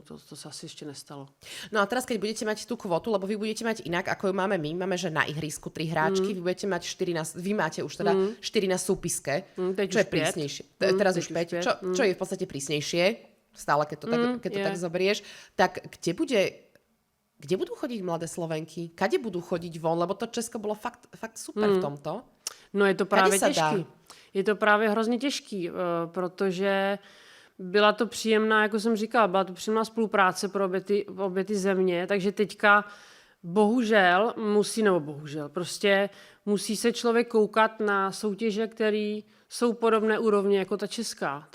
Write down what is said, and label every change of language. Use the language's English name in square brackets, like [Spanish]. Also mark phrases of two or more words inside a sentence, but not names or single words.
[Czech] To se asi ještě nestalo. [Slovak] No a teraz, keď budete mať tú kvotu, lebo vy budete mať inak, ako ju máme my, máme, že na ihrisku 3 hráčky, vy budete mať 4 vy máte už teda 4 na súpiske, čo je prísnejšie. Teraz už 5, čo je v podstate prísnejšie, stále keď to tak zoberieš. Tak kde budú chodiť mladé Slovenky? Kade budú chodiť von? Lebo to Česko bolo fakt super v tomto. [Czech] No je to právě těžký. Je to právě hrozně těžký, protože byla to příjemná, jako jsem říkala, byla to příjemná spolupráce pro obě ty země, takže teďka bohužel prostě musí se člověk koukat na soutěže, které jsou podobné úrovně jako ta česká.